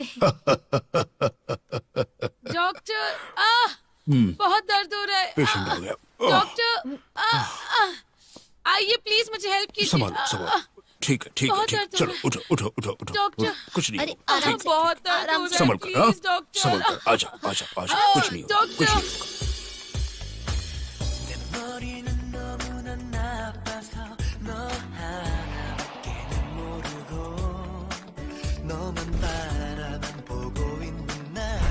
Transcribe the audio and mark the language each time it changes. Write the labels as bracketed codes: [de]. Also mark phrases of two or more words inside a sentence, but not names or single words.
[hi] डॉक्टर, बहुत दर्द हो रहा है। पेशेंट हो गया। डॉक्टर, आइए प्लीज, मुझे हेल्प कीजिए। संभालो। ठीक है, चलो उठो। डॉक्टर, कुछ नहीं अरे होगा। आराम से, बहुत दर्द हो रहा है। संभल कर, हाँ? प्लीज डॉक्टर। संभल कर, आजा। कुछ नहीं होगा। [ko] 머리는 너무나 나빠서 너 하나밖에는 모르고 너만 바라만 보고 있는 날